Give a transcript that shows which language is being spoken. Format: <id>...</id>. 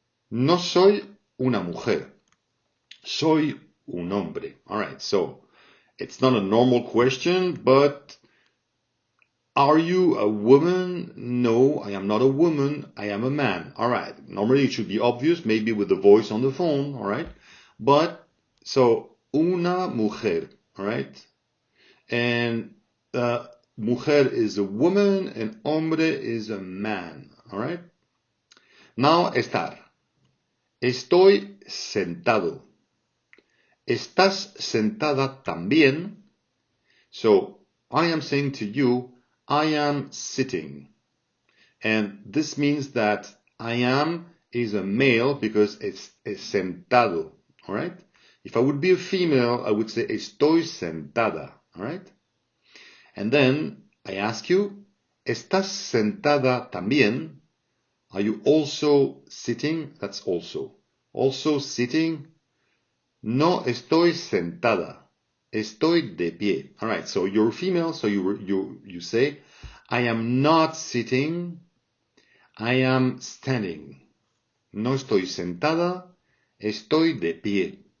<es>No soy una mujer. Soy un hombre.</es> <en>Alright, so It's not a normal question, but are you a woman? No, I am not a woman. I am a man. All right. Normally it should be obvious, maybe with the voice on the phone. All right. But so</en> <es>una mujer.</es> <en>All right. And mujer is a woman and hombre is a man. All right. Now estar.</en> <es>Estoy sentado. ¿Estás sentada también?</es> <en>So I am saying to you, I am sitting. And this means that I am is a male because it's sentado. All right? If I would be a female, I would say</en> <es>estoy sentada.</es> <en>All right? And then I ask you,</en> <es>¿estás sentada también?</es> <en>Are you also sitting? That's also. Also sitting?</en> <es>No estoy sentada. Estoy de pie.</es> <en>All right, so you're female, so you say, I am not sitting, I am standing.</en> <es>No estoy sentada, estoy de pie.</es>